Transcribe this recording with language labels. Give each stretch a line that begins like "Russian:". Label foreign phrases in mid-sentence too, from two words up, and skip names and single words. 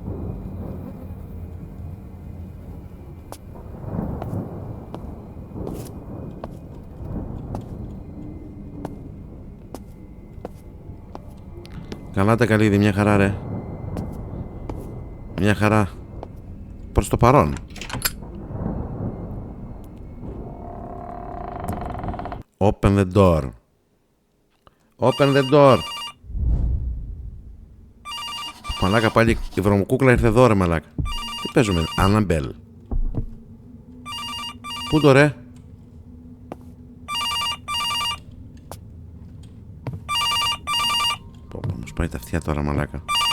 Greek: Καλά τα καλύδι, μια χαρά ρε. Μια χαρά. Προς το παρόν.
English: Open the door. Open the door.
Greek: Μαλάκα πάλι η βρωμοκούκλα ήρθε εδώ ρε μαλάκα. Τι παίζουμε, Annabelle? Πού το ρε? Πω, μου σπάει τα αυτιά τώρα μαλάκα.